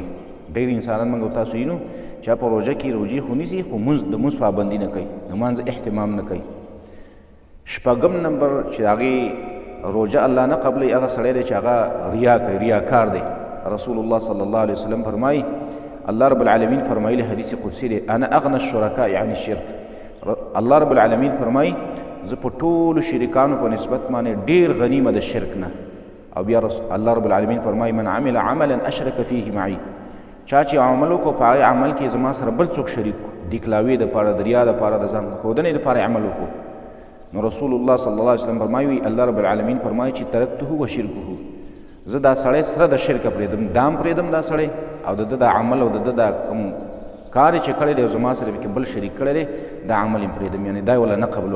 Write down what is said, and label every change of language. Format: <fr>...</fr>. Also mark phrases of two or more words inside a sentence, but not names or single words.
<ps>ډېر انسانان موږ او تاسو وینو چې په روژه کې روژې خو نیسي خو د مونځ پابندي نه کوي، د مانځه اهتمام نه کوي. شپږم نمبر چې هغې روژه الله نه قبلوي هغه سړی دی چې هغه ریا کوي، ریاکار دی. رسول الله</ps> <ar>صلی الله علیه وسلم</ar> <ps>فرمایي الله</ps> <ar>رب العالمین</ar> <ps>فرمایلی حدیث قدسی دی</ps> <ar>انا اغنى الشرکاء عن الشرک،</ar> <ps>الله</ps> <ar>رب العالمین</ar> <ps>فرمایي زه په ټولو شریکانو په نسبت باندې ډېر غنیمه د شرک نه. او بیا الله</ps> <ar>رب العالمین</ar> <ps>فرمایي</ps> <ar>من عمل عملا اشرک فیه معي،</ar> <ps>چا چې عمل وکړو په هغې عمل کې زما سره بل څوک شریک کړو، د کلاوې دپاره، د ریا دپاره، د ځان ښودنې دپاره عمل وکړو. نو رسول الله</ps> <ar>صلی الله علیه وسلم</ar> <ps>فرمایي الله</ps> <ar>رب العالمین</ar> <ps>فرمایي چې</ps> <ar>ترکته و شرکه،</ar> <ps>زه دا سړی سره د شرکه پرېږدم، دا هم پرېږدم دا سړی، او د ده د عمل او د ده دا کوم کار چې کړی دی او زما سره پکې بل شریک کړی دی دا عمل یې پرېږدم، یعنې دا یې وله نه قبلوم.</ps>